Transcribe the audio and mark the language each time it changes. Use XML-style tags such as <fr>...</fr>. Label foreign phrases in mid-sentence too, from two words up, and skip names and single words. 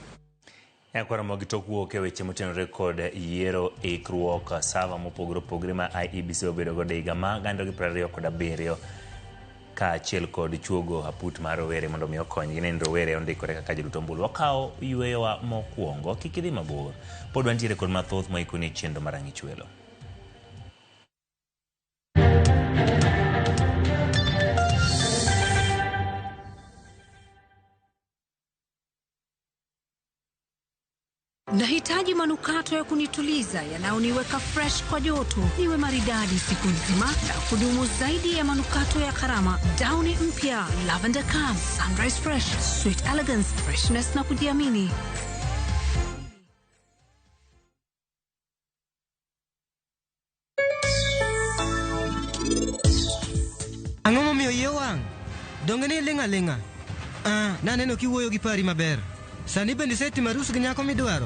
<luo>Ramogi tok wuok e weche motenore kod yiero ikruok sava mopogore opogore ma IEBC obedo godo higa ma 2027 kaachiel kod chuogo aput mar rowere mondo mi okonygi ne rowere ondikore kaka joduto ombulu. Wakawo yweyowa mokwongo, kik idhi mabor. Pod wantiere kod mathoth moikoni chenro mar Ang'ich Welo.</luo> <sw>Nahitaji manukato ya kunituliza yanayoniweka fresh kwa joto, niwe maridadi siku nzima na kudumu zaidi ya manukato ya karama. Downy mpya, Lavender Calm, Sunrise Fresh, Sweet Elegance, freshness na kujiamini.</sw> <luo>Ang'o momiyo iye wang'? Donge ni linga. Naneno kiwuoyo gi pari maber. Sani bende setimo arus gi nyako midwaro.</luo>